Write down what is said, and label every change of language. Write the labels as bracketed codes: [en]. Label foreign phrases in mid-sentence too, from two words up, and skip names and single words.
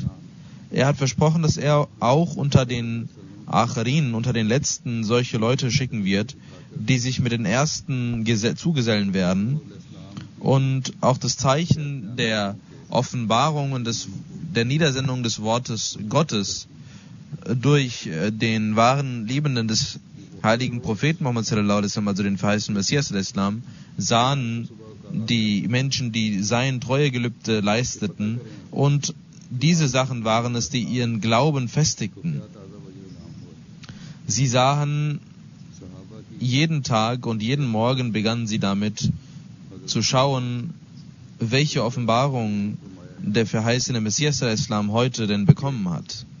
[de] Er hat versprochen, dass er auch unter den Acharin, unter den Letzten, solche Leute schicken wird, die sich mit den Ersten zugesellen werden. Und auch das Zeichen der Offenbarung und der Niedersendung des Wortes Gottes durch den wahren Liebenden des heiligen Propheten Muhammad [ar] صلى الله عليه وسلم, [de] also den verheißenen Messias al-Islam, sahen die Menschen, die sein Treuegelübde leisteten, und diese Sachen waren es, die ihren Glauben festigten. Sie sahen jeden Tag und jeden Morgen begannen sie damit zu schauen, welche Offenbarung der verheißene Messias al-Islam heute denn bekommen hat.